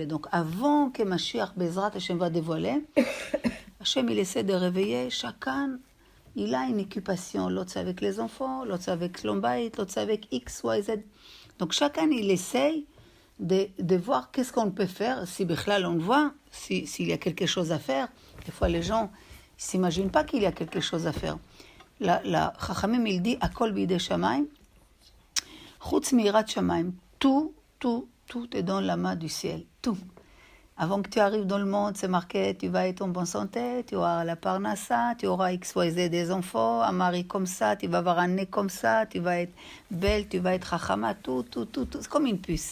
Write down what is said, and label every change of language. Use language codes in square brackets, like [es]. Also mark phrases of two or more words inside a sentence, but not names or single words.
[fr] Donc avant que Mashiach [he] בעזרת השם [fr] va dévoiler, Hachem il essaie de réveiller chacun, il a une occupation, l'autre c'est avec les enfants, l'autre c'est avec [he] שלום בית, [fr] l'autre c'est avec X, Y, Z. Donc chacun il essaie de voir qu'est-ce qu'on peut faire, si Bichlal on voit, s'il y a quelque chose à faire. Des fois les gens ne s'imaginent pas qu'il y a quelque chose à faire. La Chachamim il dit [he] הכל בידי שמים, חוץ מיראת שמים. [fr] Tout est dans la main du ciel. Tout. Avant que tu arrives dans le monde, c'est marqué, tu vas être en bonne santé, tu auras la parnassa, tu auras X, Y, Z des enfants, un mari comme ça, tu vas avoir un nez comme ça, tu vas être belle, tu vas être chachama, tout. C'est comme une puce.